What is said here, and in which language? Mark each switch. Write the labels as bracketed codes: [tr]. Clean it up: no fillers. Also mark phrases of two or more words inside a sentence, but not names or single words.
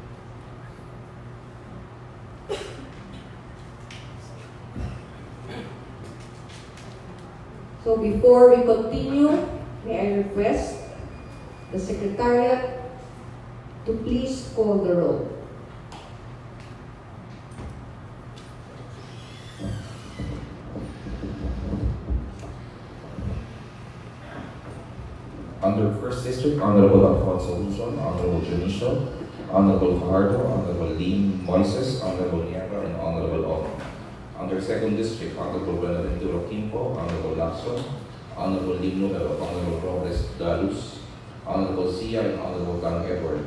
[en] So before we continue, may I request the Secretariat to please call the roll. Under First District, Honorable Alfonso Luzon, Honorable Junicio, Honorable Fajardo, Honorable Lim Moises, Honorable Nieva, and Honorable Ong. Under Second District, Honorable Buenaventura Quimpo, Honorable Lacson, Honorable Lim Nuero, Honorable Robles Dalus, Honorable Sia, and Honorable Kang Edward.